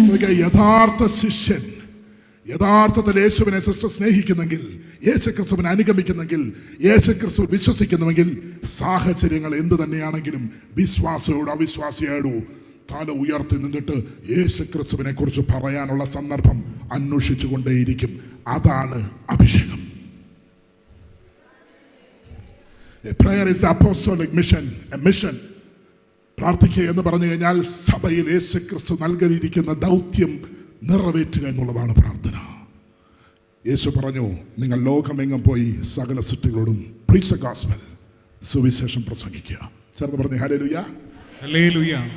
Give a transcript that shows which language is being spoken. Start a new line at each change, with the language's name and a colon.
Malayalam: യഥാർത്ഥ ശിഷ്യൻ യഥാർത്ഥത്തിൽ യേശുവിനെ സിസ്റ്റർ സ്നേഹിക്കുന്നെങ്കിൽ, യേശുക്രിസ്തുവിനെ അനുഗമിക്കുന്നെങ്കിൽ, യേശുക്രിസ്തു വിശ്വസിക്കുന്നുവെങ്കിൽ, സാഹചര്യങ്ങൾ എന്ത് തന്നെയാണെങ്കിലും വിശ്വാസിയോട് അവിശ്വാസിയോടോ തല ഉയർത്തി നിന്നിട്ട് യേശുക്രിസ്തുവിനെ കുറിച്ച് പറയാനുള്ള സന്ദർഭം അന്വേഷിച്ചു കൊണ്ടേയിരിക്കും. അതാണ് അഭിഷേകം.
English: Prayer is the apostolic mission, a mission.
Malayalam: പ്രാർത്ഥിക്കുക എന്ന് പറഞ്ഞു കഴിഞ്ഞാൽ സഭയിൽ യേശുക്രിസ്തു നൽകിയിരിക്കുന്ന ദൗത്യം നിറവേറ്റുക എന്നുള്ളതാണ് പ്രാർത്ഥന. യേശു പറഞ്ഞു, നിങ്ങൾ ലോകമെങ്ങും പോയി സകല സൃഷ്ടികളോടും
English: preach the gospel,
Malayalam: സുവിശേഷം പ്രസംഗിക്കുക. ചേർന്ന് പറഞ്ഞേ ഹല്ലേലൂയ. ഹല്ലേലൂയ.